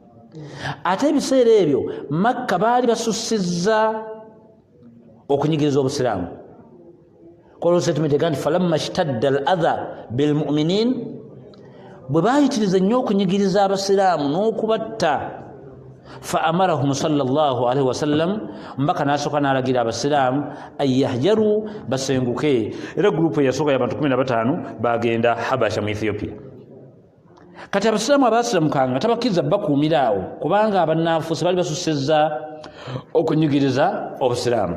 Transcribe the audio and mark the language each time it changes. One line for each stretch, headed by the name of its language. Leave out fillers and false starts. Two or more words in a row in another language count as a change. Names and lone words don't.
Ganda: ate ebiseera ebyo Makka baali basussizza okunyigiriza obusiraamu. Kolose tumetegeka nti
Arabic: فلما اشتد الأذى بالمؤمنين,
Ganda: bwe baayitiriza nnyo okunyigiriza abasiraamu n'okubatta,
Arabic: فأمرهم صلى الله عليه وسلم,
Ganda: mbaka n'asooka n'alagira abasiraamu
Arabic: أن يهاجروا,
Ganda: basenguke. Era gurupu eyasooka y'abantu 15 bagenda Habasha mu Ethiopia. Kati abasiraamu abaasiramukanga tabakkiriza bakuumira awo, kubanga abannanfuusi baali basussizza okunyigiriza obusiraamu.